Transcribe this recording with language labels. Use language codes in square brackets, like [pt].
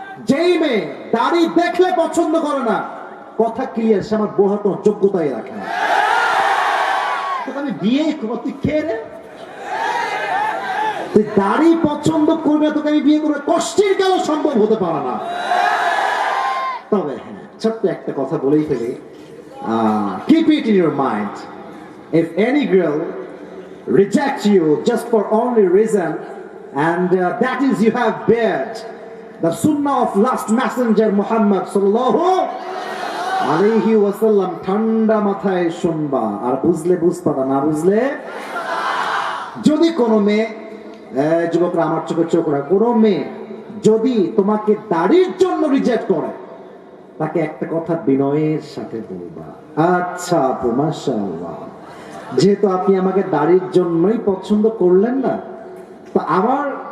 [bn] যেই মেয়ে দাড়ি দেখলে পছন্দ করে না, কথা ক্লিয়ার, সে আমার বউ কোনো যোগ্যতাই রাখে না। আমি বিয়ে তুই খেয়ে রে, তুই দাড়ি পছন্দ করবে, তোকে আমি বিয়ে করবে, কষ্টের কেন সম্ভব হতে পারে না। তবে হ্যাঁ, ছোট্ট একটা কথা বলেই ফেলি, [en] keep it in your mind, if any girl rejects you just for only reason, and that is you have bared the sunnah of last messenger Muhammad sallallahu alayhi wasallam, [bn] ঠান্ডা মাথায় শুনবা, আর বুঝলে বুঝবা, না বুঝলে। যদি কোনো মেয়ে, যুবকরা আমার চোখে চোখ রাখ, কোনো মেয়ে যদি তোমাকে দাড়ির জন্য রিজেক্ট করে, তাকে একটা কথা বিনয়ের সাথে বলবা, আচ্ছা আপু মাশাআল্লাহ, যেহেতু আপনি আমাকে দাড়ির জন্যই পছন্দ করলেন না, তো আমার